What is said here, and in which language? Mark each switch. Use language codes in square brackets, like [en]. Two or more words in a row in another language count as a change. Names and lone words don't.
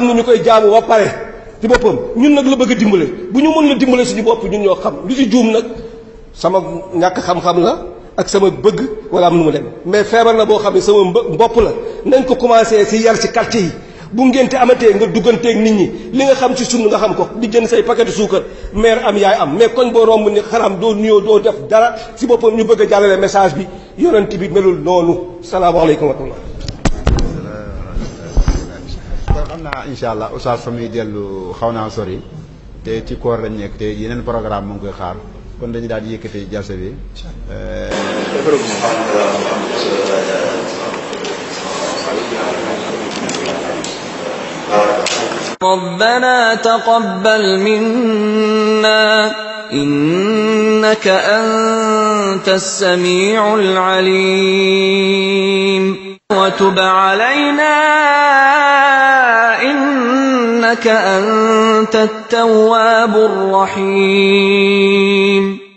[wo] na ñu koy jaamu ba pare ci boppam ñun nag la bëgg a dimbale bu ñu mën la dimbale suñu bopp ñun ñoo xam lu ci juum nag sama ñàkk xam-xam la ak sama bëgg wala am nu mu dem mais feebar la boo xam ne sama bopp la nañ ko commencé ci yar ci quartier yi bu ngénte amatee nga dugganteeg nit ñi li nga xam ci sunu nga xam ko di jënd say paquet suukar mère am yaay am mais koñ boo romb ni xaram doo nuyoo doo def dara ci boppam ñu bëgg a jàllale message bi yonent bi melul noonu [ar] السلام عليكم ورحمة الله. [wo] kon xam naa [ar] إن شاء الله [wo] oustaz fa muy dellu xaw naa sori te ci koor lañ nekk te yeneen programme mu ngi koy xaar kon dañu daal di yëkkati jalsa bi. [ar] ربنا تقبل منا إنك أنت السميع العليم وتب علينا إنك أنت التواب الرحيم